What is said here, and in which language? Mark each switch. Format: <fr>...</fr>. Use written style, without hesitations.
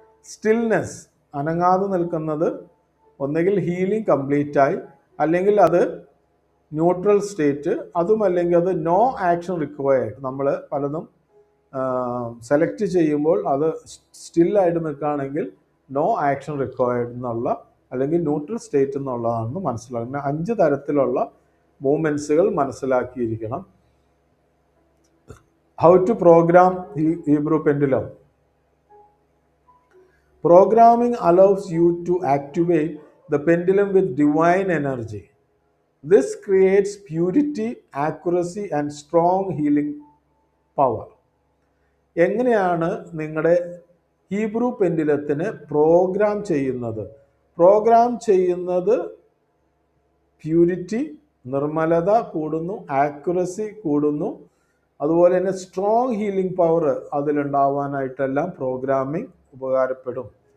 <ml>Stillness അനങ്ങാതെ നിൽക്കുന്നത് ഒന്നുകിൽ ഹീലിംഗ് കംപ്ലീറ്റ് ആയി, അല്ലെങ്കിൽ അത് ന്യൂട്രൽ സ്റ്റേറ്റ്, അതും അല്ലെങ്കിൽ അത്</ml> <en>No action required.</en> <ml>നമ്മൾ പലതും സെലക്ട് ചെയ്യുമ്പോൾ അത് സ്റ്റില്ലായിട്ട് നിൽക്കുകയാണെങ്കിൽ</ml> <en>no action required</en> <ml>എന്നുള്ള, അല്ലെങ്കിൽ ന്യൂട്രൽ സ്റ്റേറ്റ് എന്നുള്ളതാണെന്ന് മനസ്സിലാക്കുന്നത്. 5 തരത്തിലുള്ള മൂവ്മെൻറ്റ്സുകൾ മനസ്സിലാക്കിയിരിക്കണം.</ml> <en>How to program Hebrew pendulum. Programming allows you to activate the pendulum with divine energy. This creates purity, accuracy and strong healing power.</en> <ml>എങ്ങനെയാണ് നിങ്ങളുടെ ഹീബ്രു പെൻഡുലത്തിനെ പ്രോഗ്രാം ചെയ്യുന്നത്? പ്രോഗ്രാം ചെയ്യുന്നത് purity, നിർമ്മലത കൂടുന്നു, ആക്യുറസി കൂടുന്നു, അതുപോലെ തന്നെ സ്ട്രോങ് ഹീലിംഗ് പവർ അതിലുണ്ടാവാനായിട്ടെല്ലാം പ്രോഗ്രാമിംഗ് ഉപകാരപ്പെടും.</ml>